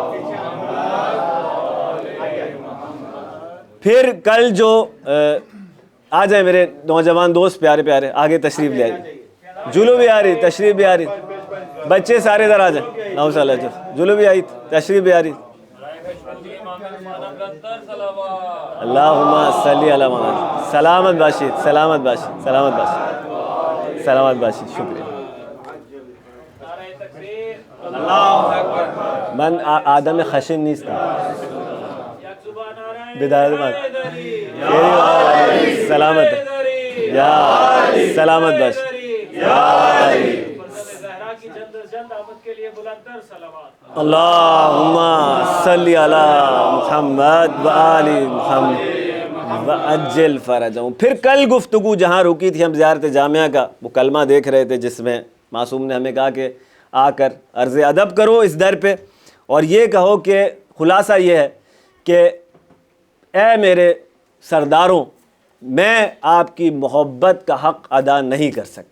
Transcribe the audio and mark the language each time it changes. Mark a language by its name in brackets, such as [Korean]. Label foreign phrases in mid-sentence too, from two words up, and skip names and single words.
[Urdu] پھر کل جو آ جائیں میرے نوجوان دوست پیارے پیارے, آگے تشریف لے آئیے. جلو بھی آ رہی, تشریف بھی آ رہی, بچے سارے ادھر آ جائیں. نو [Arabic] صلی اللہ [Urdu] جلو بھی آئی, تشریف بھی آ رہی. [Arabic] اللہم صلی علی محمد. [Persian] سلامت باشید, سلامت باشید, سلامت باشید, سلامت باشید. شکریہ. من آدم خشن نیستم. بدایت بات سلامت یا سلامت باشید. [Arabic] اللہم صلی علی محمد و آل محمد وعجل فرجہم. [Urdu] پھر کل گفتگو جہاں رکی تھی ہم زیارت جامعہ کا, وہ کلمہ دیکھ رہے تھے جس میں معصوم نے ہمیں کہا کہ آ کر عرض ادب کرو اس در پہ, اور یہ کہو کہ خلاصہ یہ ہے کہ اے میرے سرداروں, میں آپ کی محبت کا حق ادا نہیں کر سکتا.